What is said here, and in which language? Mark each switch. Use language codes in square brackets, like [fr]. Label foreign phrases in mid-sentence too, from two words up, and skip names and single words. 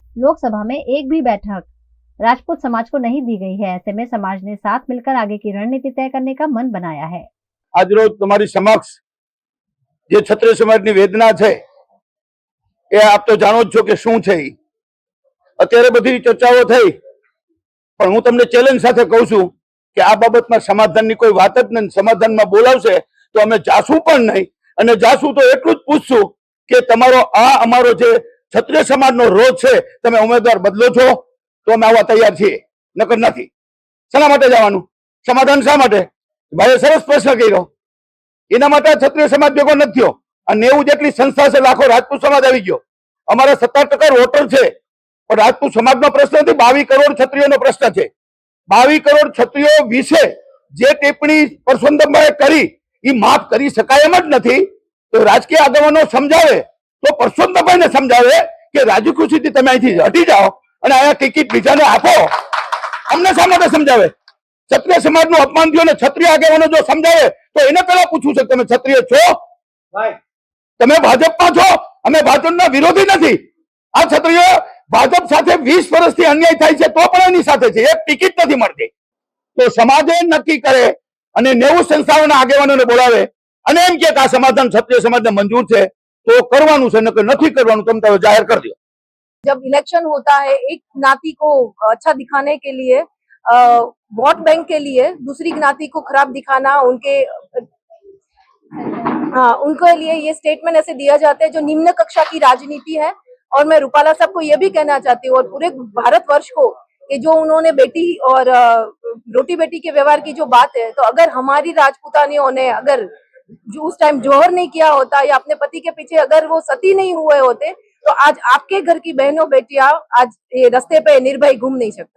[hi] लोकसभा में एक भी बैठक राजपूत समाज को नहीं दी गई है। ऐसे में समाज ने साथ मिलकर आगे की रणनीति तय करने का मन बनाया है। [gu] આજ રોજ તુમ્હારી સમક્ષ જે ક્ષત્રિય સમાજની વેદના છે એ આપ તો જાણો છો કે શું છે। અત્યારે બધી ચર્ચાઓ થઈ પણ હું તમને ચેલેન્જ સાથે કહું છું કે આ બાબતમાં સમાધાનની કોઈ વાત જ નહીં। સમાધાનમાં બોલાવશે તો અમે જાશું પણ નહીં અને જાશું તો એટલું જ પૂછશું કે તમારો આ અમારો જે ક્ષત્રિય સમાજનો રોજ છે તમે ઉમેદવાર બદલો છો તો અમે આવા તૈયાર છીએ, નકર નથી। શાના માટે જવાનું? સમાધાન શા માટે? ભાઈ સરસ પ્રશ્ન કર્યો। એના માટે ક્ષત્રિય સમાજ ભેગો નથી થયો। 90 જેટલી સંસ્થા છે, લાખો રાજપૂત સમાજ આઈ ગયો। અમારા 70% વોટર છે પણ રાજપૂત સમાજનો પ્રશ્ન નથી, 22 કરોડ ક્ષત્રિયોનો પ્રશ્ન છે। 22 કરોડ ક્ષત્રિયો વિશે જે ટિપ્પણી પરસોત્તમભાઈએ કરી ઈ માફ કરી શકાય એમ જ નથી। તો રાજકીય આગેવાનો સમજાવે તો પરસોત્તમભાઈને સમજાવે કે રાજુ ખુશીથી તમે અહીંથી હટી જાઓ અને આ ટિકિટ બીજાને આપો। અમને શા માટે સમજાવે? ક્ષત્રિય સમાજનું અપમાન થયું ને ક્ષત્રિય આગેવાનો જો સમજાવે તો એને પેલા પૂછવું છે તમે ક્ષત્રિય છો? તમે ભાજપમાં છો? અમે ભાજપના વિરોધી નથી। આ ક્ષત્રિય ભાજપ સાથે 20 વર્ષથી અન્યાય થાય છે તો પણ એની સાથે છે, એક ટિકિટ નથી મળતી। તો સમાજે નક્કી કરે અને 90 સંસ્થાઓના આગેવાનોને બોલાવે અને એમ કે આ સમાધાન ક્ષત્રિય સમાજને મંજૂર છે તો કરવાનું છે, નકર નથી કરવાનું, તમે તો જાહેર કરી દો। [hi] जब इलेक्शन होता है एक ज्ञाति को अच्छा दिखाने के लिए, वोट बैंक के लिए दूसरी ज्ञाति को खराब दिखाना, उनके लिए ये स्टेटमेंट ऐसे दिया जाता है जो निम्न कक्षा की राजनीति है। और मैं रूपाला साहब को ये भी कहना चाहती हूँ और पूरे भारतवर्ष को कि जो उन्होंने बेटी और रोटी बेटी के व्यवहार की जो बात है, तो अगर हमारी राजपूतानियों ने अगर जो उस टाइम जोहर नहीं किया होता या अपने पति के पीछे अगर वो सती नहीं हुए होते तो आज आपके घर की बहनों बेटियां आज ये रास्ते पे निर्भय घूम नहीं सकते।